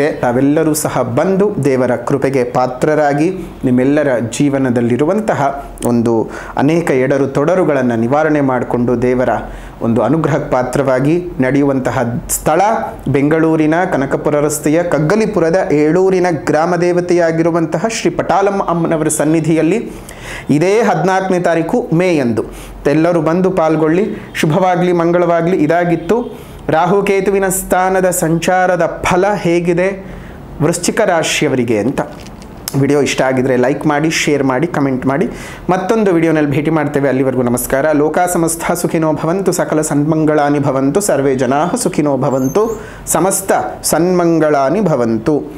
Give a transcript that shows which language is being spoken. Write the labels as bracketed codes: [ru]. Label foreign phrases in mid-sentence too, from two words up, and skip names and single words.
[kn] ತಾವೆಲ್ಲರೂ ಸಹ ಬಂದು ದೇವರ ಕೃಪೆಗೆ ಪಾತ್ರರಾಗಿ ನಿಮ್ಮೆಲ್ಲರ ಜೀವನದಲ್ಲಿರುವಂತಹ ಒಂದು ಅನೇಕ ಎಡರು ತೊಡರುಗಳನ್ನು ನಿವಾರಣೆ ಮಾಡಿಕೊಂಡು ದೇವರ ಒಂದು ಅನುಗ್ರಹಕ್ಕೆ ಪಾತ್ರವಾಗಿ ನಡೆಯುವಂತಹ ಸ್ಥಳ ಬೆಂಗಳೂರಿನ ಕನಕಪುರ ರಸ್ತೆಯ ಕಗ್ಗಲಿಪುರದ ಏಳೂರಿನ ಗ್ರಾಮ ದೇವತೆಯಾಗಿರುವಂತಹ ಶ್ರೀ ಪಟಾಲಮ್ಮ ಅಮ್ಮನವರ ಸನ್ನಿಧಿಯಲ್ಲಿ ಇದೇ 14ನೇ ತಾರೀಕು ಮೇ ಎಂದು ಎಲ್ಲರೂ ಬಂದು ಪಾಲ್ಗೊಳ್ಳಿ. ಶುಭವಾಗಲಿ, ಮಂಗಳವಾಗಲಿ. ಇದಾಗಿತ್ತು ರಾಹುಕೇತುವಿನ ಸ್ಥಾನದ ಸಂಚಾರದ ಫಲ ಹೇಗಿದೆ ವೃಶ್ಚಿಕ ರಾಶಿಯವರಿಗೆ ಅಂತ. ವಿಡಿಯೋ ಇಷ್ಟ ಆಗಿದ್ರೆ ಲೈಕ್ ಮಾಡಿ, ಶೇರ್ ಮಾಡಿ, ಕಮೆಂಟ್ ಮಾಡಿ. ಮತ್ತೊಂದು ವಿಡಿಯೋನಲ್ಲಿ ಭೇಟಿ ಮಾಡ್ತೇವೆ. ಅಲ್ಲಿವರೆಗೂ ನಮಸ್ಕಾರ. [sa] ಲೋಕ ಸಮಸ್ತ ಸುಖಿನೋ ಭವಂತು, ಸಕಲ ಸನ್ಮಂಗಳಾನಿ ಭವಂತು, ಸರ್ವೇ ಜನಾಃ ಸುಖಿನೋ ಭವಂತು, ಸಮಸ್ತ ಸನ್ಮಂಗಳಾನಿ ಭವಂತು.